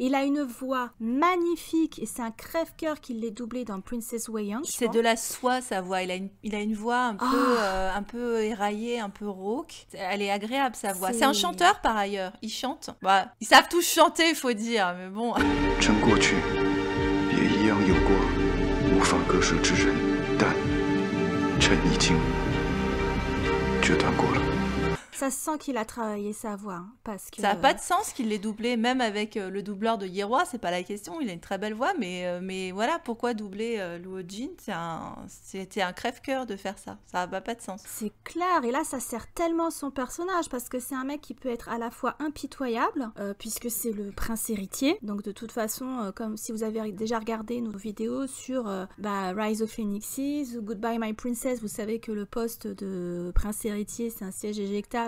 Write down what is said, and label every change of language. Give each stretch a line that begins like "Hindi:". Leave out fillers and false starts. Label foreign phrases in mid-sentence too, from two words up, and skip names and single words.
French: Il a une voix magnifique et c'est un crève-cœur qu'il l'ait doublé dans Princess Wayang. C'est de la soie, sa voix. Il a une voix un peu éraillée, un peu rauque. Elle est agréable, sa voix. C'est un chanteur, par ailleurs. Il chante. Ils savent tous chanter, il faut dire, mais bon.
Chinese: 趁过去也一样有过无法割舍之人，但趁已经决断过了。
French: Ça se sent qu'il a travaillé sa voix, hein, parce que... Ça n'a pas de sens qu'il l'ait doublé, même avec le doubleur de Yeroi, c'est pas la question, il a une très belle voix, mais voilà, pourquoi doubler Luo Jin? C'était un crève-cœur de faire ça, ça n'a pas de sens. C'est clair, et là ça sert tellement son personnage, parce que c'est un mec qui peut être à la fois impitoyable, puisque c'est le prince héritier, donc de toute façon, comme si vous avez déjà regardé nos vidéos sur Rise of Phoenixes, ou Goodbye My Princess, vous savez que le poste de prince héritier c'est un siège éjectable.